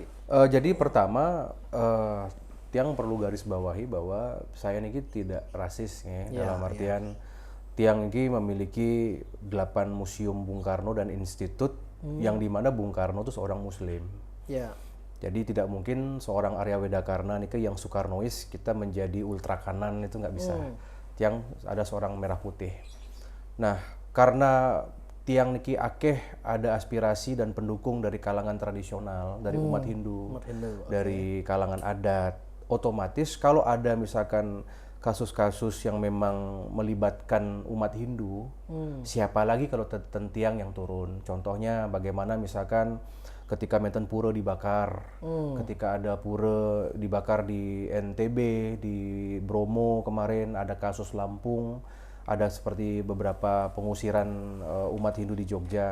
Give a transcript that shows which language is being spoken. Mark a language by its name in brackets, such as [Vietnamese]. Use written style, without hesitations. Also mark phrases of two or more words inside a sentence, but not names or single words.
[Indonesian] Jadi pertama tiang perlu garis bawahi bahwa saya ini tidak rasis ya, dalam artian tiang ini memiliki 8 museum Bung Karno dan institut yang dimana Bung Karno itu seorang Muslim. Jadi tidak mungkin seorang Arya Wedakarna nih yang Soekarnois kita menjadi ultra kanan, itu nggak bisa. Tiang ada seorang merah putih. Nah karena [Balinese] tiang niki [Indonesian] akeh ada aspirasi dan pendukung dari kalangan tradisional, dari umat Hindu, dari kalangan adat. Otomatis kalau ada misalkan kasus-kasus yang memang melibatkan umat Hindu, siapa lagi kalau tiang yang turun? Contohnya bagaimana misalkan ketika menten pura dibakar, ketika ada pura dibakar di NTB, di Bromo kemarin ada kasus Lampung, ada seperti beberapa pengusiran umat Hindu di Jogja.